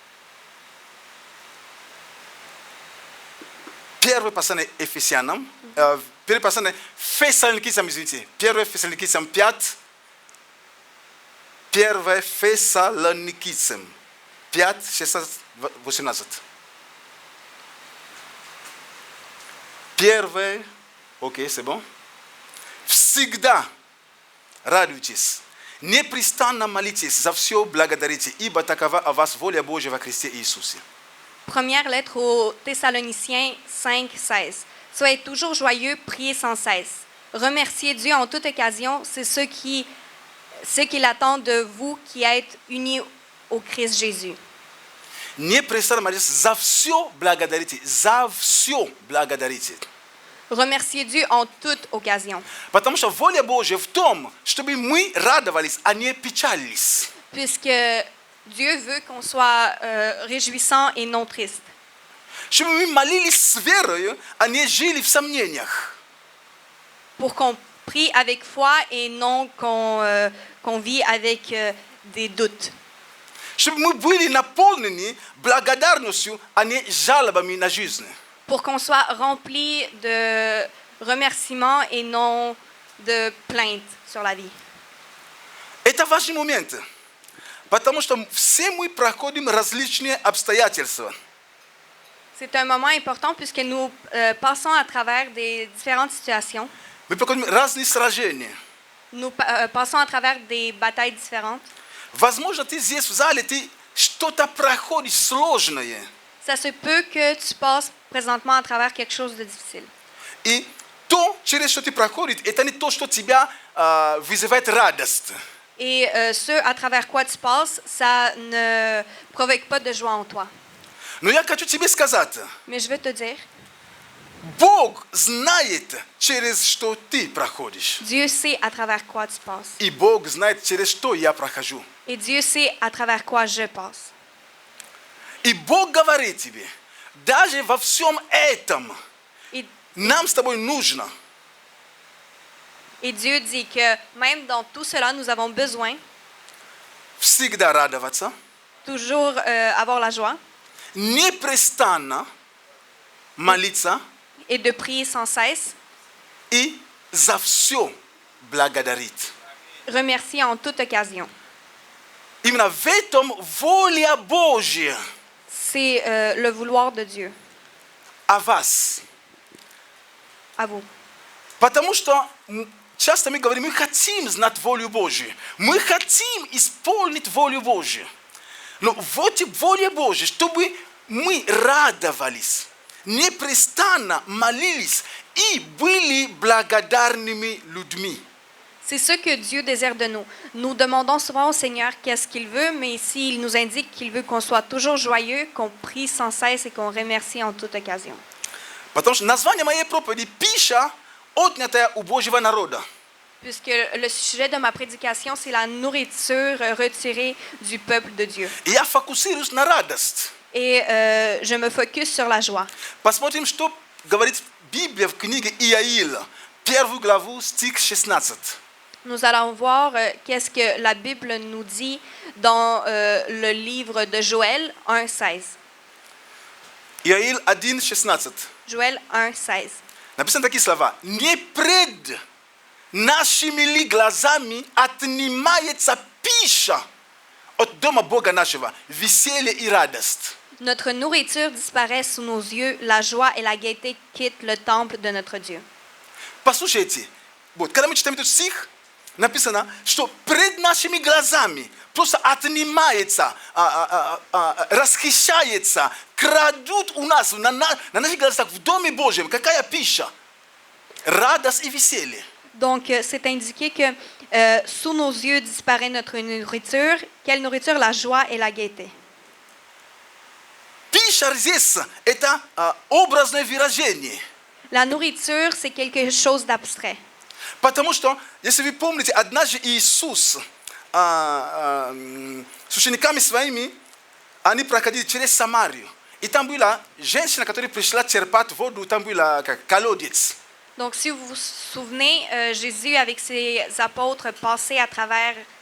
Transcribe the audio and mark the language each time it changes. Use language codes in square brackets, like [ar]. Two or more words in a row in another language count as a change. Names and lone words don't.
[ru] Первое послание Ефесянам, первое послание Фессалоникийцам, извините, 1 Фессалоникийцам 5, Первое Фессалоникийцам 5, 16, 18. Первое, окей, [fr] c'est bon. [ru] Всегда радуйтесь, непрестанно молитесь, за все благодарите, ибо такова о вас воля Божья во Христе Иисусе. [fr] Première lettre aux Thessaloniciens 5, 16. Soyez toujours joyeux, priez sans cesse. Remerciez Dieu en toute occasion, c'est ce qu'il attend de vous qui êtes unis au Christ Jésus. [ru] Непрестанно молитесь, за все благодарите, за все благодарите. [fr] Remerciez Dieu en toute occasion. [ru] Потому что воля Божья в том, чтобы мы радовались, а не печалились. [fr] Puisque Dieu veut qu'on soit réjouissant et non triste. [ru] Чтобы мы молились с верою, а не жили в сомнениях. [fr] Pour qu'on prie avec foi et non qu'on vit avec des doutes. [ru] Чтобы мы были наполнены благодарностью, а не жалобами на жизнь. [fr] Pour qu'on soit rempli de remerciements et non de plaintes sur la vie. [ru] Это важный момент, потому что все мы проходим различные обстоятельства. [fr] C'est un moment important puisque nous passons à travers des différentes situations. [ru] Мы проходим разные сражения. [fr] Nous passons à travers des batailles différentes. [ru] Возможно, ты здесь в зале, ты что-то проходишь сложное. [fr] Ça se peut que tu passes présentement à travers quelque chose de difficile. [ru] И то, через что ты проходишь, это не то, что тебя вызывает радость. [fr] Et ce à travers quoi tu passes, ça ne provoque pas de joie en toi. [ru] Но я хочу тебе сказать, [fr] Mais je veux te dire, [ru] Бог знает, через что ты проходишь. [fr] Dieu sait à travers quoi tu passes. [ru] И Бог знает, через что я прохожу. [fr] Et Dieu sait à travers quoi je passe. [ru] И Бог говорит тебе, даже во всем этом [fr] Et, [ru] нам с тобой нужно [fr] et Dieu dit que même dans tout cela, nous avons besoin [ru] всегда радоваться, [fr] toujours avoir la joie [ru] непрестанно молиться [fr] et de prier sans cesse, [ru] и за все благодарить. [fr] remercier en toute occasion. [ru] Именно в этом воля Божья [fr] C'est le vouloir de Dieu [ru] о вас. [fr] à vous. [ru] Потому что часто мы говорим, мы хотим знать волю Божью. Мы хотим исполнить волю Божью. Но вот и воля Божья, чтобы мы радовались, непрестанно молились и были благодарными людьми. [fr] C'est ce que Dieu désire de nous. Nous demandons souvent au Seigneur qu'est-ce qu'il veut, mais ici, il nous indique qu'il veut qu'on soit toujours joyeux, qu'on prie sans cesse et qu'on remercie en toute occasion. [ru] Потому что название моей проповеди «Пища, отнятая у Божьего народа». [fr] Puisque le sujet de ma prédication, c'est la nourriture retirée du peuple de Dieu. [ru] И я фокусируюсь на радость. [fr] Et je me focus sur la joie. [ru] Посмотрим, что говорит Библия в книге Иаиля, 1 главу, стих 16. [fr] Nous allons voir qu'est-ce que la Bible nous dit dans le livre de Joël 1,16. [ru] Иаиль 1:16. [fr] Joël 1,16. [ru] Написано такие слова. «Не пред нашими ли глазами отнимается пища от дома Бога нашего, веселье и радость». [fr] Notre nourriture disparaît sous nos yeux, la joie et la gaieté quittent le temple de notre Dieu. [ru] Послушайте, вот, когда мы читаем этот стих, написано, что пред нашими глазами просто отнимается, расхищается, крадут у нас, на наших глазах в Доме Божьем. Какая пища? Радость и веселье. [fr] Donc, c'est indiqué que sous nos yeux disparaît notre nourriture. Quelle nourriture? La joie et la gaieté. [ru] Пища здесь – это образное выражение. [fr] La nourriture, c'est quelque chose d'abstrait. [ru] Потому что, если вы помните, однажды Иисус с учениками своими, они проходили через Самарию. И там была женщина, которая пришла черпать воду, там была как колодец. [fr] Donc, si vous vous souvenez, Jésus, avec ses apôtres, passait à travers